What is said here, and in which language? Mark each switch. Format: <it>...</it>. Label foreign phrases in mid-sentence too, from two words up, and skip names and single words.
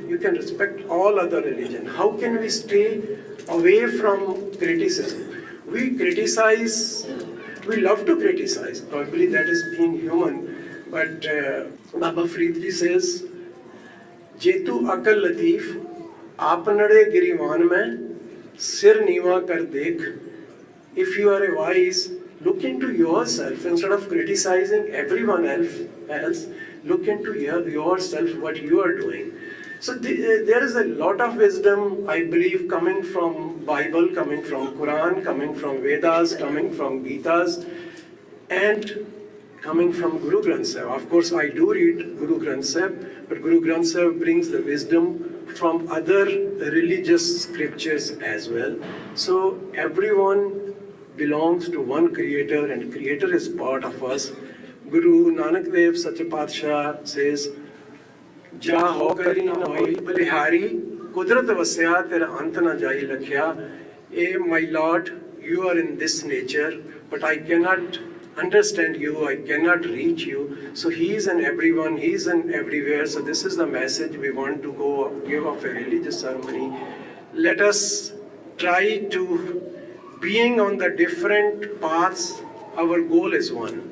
<en>You can respect all other religion. How can we stay away from criticism? We criticize, we love to criticize. Probably that is being human. But Baba Friedli says,</en> <pa>ਜੇ ਤੂ ਅਕਲਿ ਲਤੀਫੁ, ਆਪਨੜੇ ਗਿਰੀਵਾਨ ਮੇਂ ਸਿਰ ਨੀਵਾ ਕਰ ਦੇਖ.</pa> <en>If you are a wise, look into yourself instead of criticizing everyone else. Look into yourself, what you are doing. So there is a lot of wisdom, I believe, coming from Bible, coming from Quran, coming from Vedas, coming from Gitas, and coming from Guru Granth Sahib. Of course, I do read Guru Granth Sahib, but Guru Granth Sahib brings the wisdom from other religious scriptures as well. So everyone belongs to one creator, and creator is part of us. Guru Nanak Dev Sacha Patsha says,</en> <pa>ਜਾ ਹੋ ਕਰਿ ਨਾ ਹੋਈ ਬਲਿਹਾਰੀ, ਕੁਦਰਤਿ ਵਸਿਆ ਤੇਰਾ ਅੰਤੁ ਨ ਜਾਈ ਲਖਿਆ.</pa> <en>My Lord, you are in this nature, but I cannot understand you, I cannot reach you. So he is in everyone, he is in everywhere. So this is the message we want to go give of a religious ceremony. Let us try to, being on the different paths, our goal is one.</en>